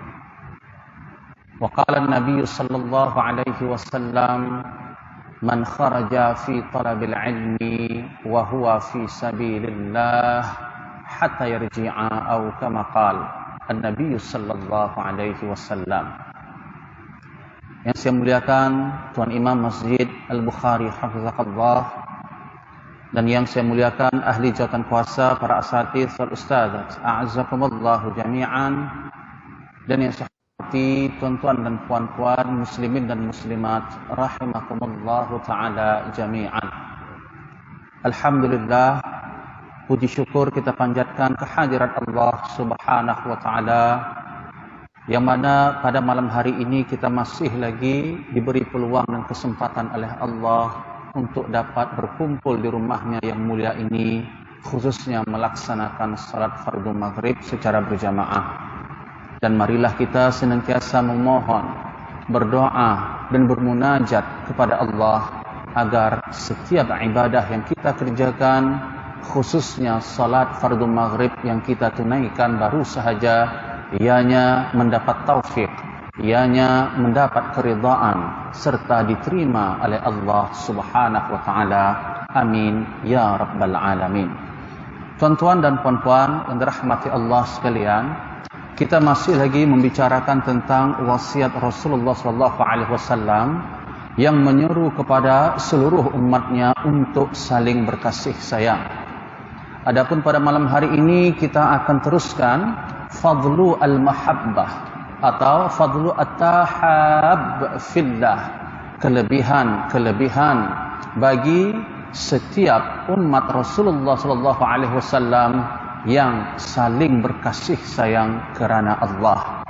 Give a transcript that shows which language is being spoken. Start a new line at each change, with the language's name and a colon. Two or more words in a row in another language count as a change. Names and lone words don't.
Arabic: وقال النبي صلى الله عليه وسلم من خرج في طلب العلم وهو في سبيل الله حتى يرجع أو كما قال النبي صلى الله عليه وسلم.
Malay: Yang saya muliakan Tuan Imam Masjid Al-Bukhari Hafizahullah, dan yang saya muliakan ahli jawatan kuasa, para
Arabic: أساتيذ والأستاذات أعزكم الله جميعا,
Malay: dan yang saya hormati tuan-tuan dan puan-puan muslimin dan muslimat
Arabic: رحمكم الله تعالى جميعا.
Malay: Alhamdulillah, puji syukur kita panjatkan kehadirat Allah
Arabic: سبحانه وتعالى,
Malay: yang mana pada malam hari ini kita masih lagi diberi peluang dan kesempatan oleh Allah untuk dapat berkumpul di rumahnya yang mulia ini, khususnya melaksanakan salat fardu maghrib secara berjamaah. Dan marilah kita senantiasa memohon, berdoa dan bermunajat kepada Allah agar setiap ibadah yang kita kerjakan, khususnya salat fardu maghrib yang kita tunaikan baru sahaja, ianya mendapat taufik, ianya mendapat keridhaan serta diterima oleh Allah
Arabic: سبحانه وتعالى. آمين يا رب العالمين.
Malay: Tuan-tuan dan puan-puan yang dirahmati Allah sekalian, kita masih lagi membicarakan tentang wasiat Rasulullah
Arabic: صلى الله عليه وسلم
Malay: yang menyeru kepada seluruh umatnya untuk saling berkasih sayang. Adapun pada malam hari ini kita akan teruskan
Arabic: فضل المحبة
Malay: atau
Arabic: فضل التحاب في الله,
Malay: kelebihan bagi setiap umat Rasulullah
Arabic: صلى الله عليه وسلم
Malay: yang saling berkasih sayang kerana Allah.